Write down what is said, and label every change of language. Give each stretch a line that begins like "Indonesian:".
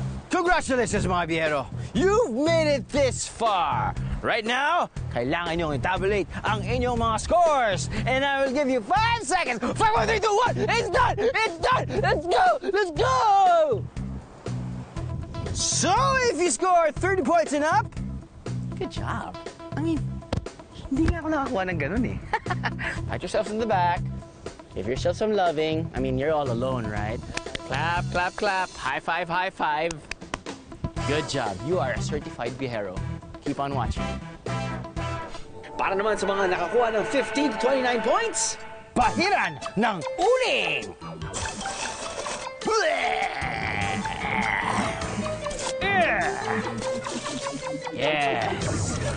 English: Congratulations
Filipino: mga biyero!
English: You've made it this far! Right now,
Filipino: kailangan niyong i-tabulate ang inyong mga scores!
English: And I will give you 5 seconds! 5, 4, 3, 2, 1! It's done! It's done! Let's go! Let's go! So, if you score 30 points and up, good job. I mean,
Filipino: hindi nga ako nakakuha ng ganun eh.
English: Pat yourself in the back. Give yourself some loving. I mean, you're all alone, right? Clap, clap, clap. High five, high five. Good job. You are a certified bihero. Keep on watching.
Filipino: Para naman sa mga nakakuha ng
English: 15 to 29 points,
Filipino: Bahiran ng uling!
English: Yes!